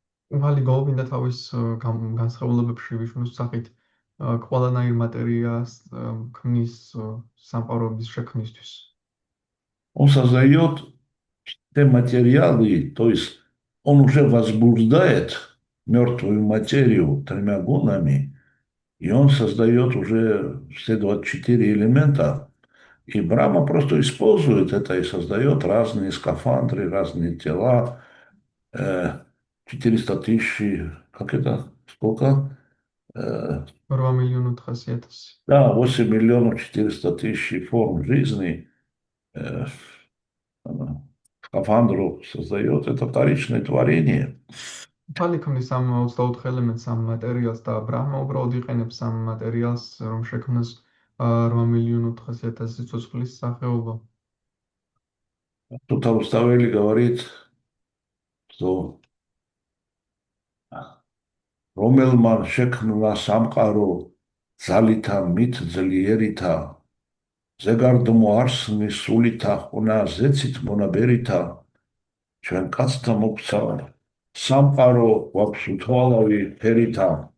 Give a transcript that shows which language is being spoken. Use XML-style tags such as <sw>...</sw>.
<ka>უღალი გოვინდა თავის განსხვავებებში ვიშნუს სახით ყველანაირ მატერიას ქმნის სამყაროების შექმნისთვის.</ka> <ru>Он создает те материалы, то есть он уже возбуждает мертвую материю тремя гунами, и он создает уже все 24 элемента. И Брахма просто использует это и создает разные скафандры, разные тела. 400 тысяч, как это, сколько? 8,400,000. Да, 8 миллионов 400 тысяч форм жизни. Скафандру создает, это вторичное творение.</ru> <ka>ფალი ქმნის ამ 24 ელემენტს, ამ მატერიალს და ბრაჰმა უბრალოდ იყენებს ამ მატერიალს, რომ შექმნას 8,400,000 სიცოცხლის სახეობა.</ka> <ru>Тут Руставели говорит, что</ru> <ka>რომელმან შექმნა სამყარო ძალითა მით ძლიერითა ზეგარდმო არსნის სულითა ხუნა ზეცით მონაბერითა ჩვენ კაცთა მოგცა სამყარო გვაქვს უთვალავი ფერითა.</ka>